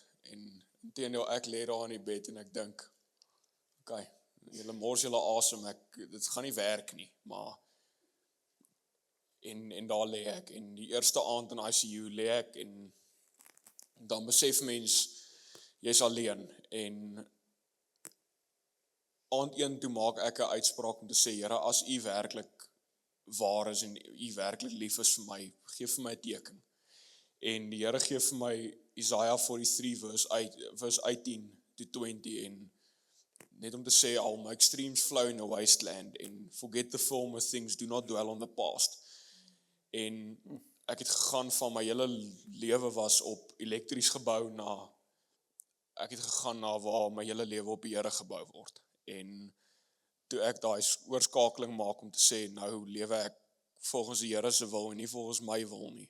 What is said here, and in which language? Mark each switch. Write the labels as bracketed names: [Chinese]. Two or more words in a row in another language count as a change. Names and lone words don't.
[Afrikaans] En inteendeel, ek lê daar in die bed en ek dink, okay, julle mors julle asem, dit gaan nie werk nie, maar en daar lê ek, en die eerste aand in ICU lê ek, en dan besef mens, jy's alleen, en aand 1 toe maak ek 'n uitspraak om te sê, Here, as U werklik waar is en U werklik lief is vir my, gee vir my 'n teken. En die Here gee vir my Isaiah 43 [English] verse 18 to 20, [Afrikaans] en net om te sê, [English] all my extremes flow in a wasteland, en forget the former things, do not dwell on the past. [Afrikaans] En ek het gegaan van my hele lewe was op elektries gebou ek het gegaan na waar my hele lewe op die Here gebou word. En toe ek daai oorskakeling maak om te sê, nou lewe ek volgens die Here se wil en nie volgens my wil nie.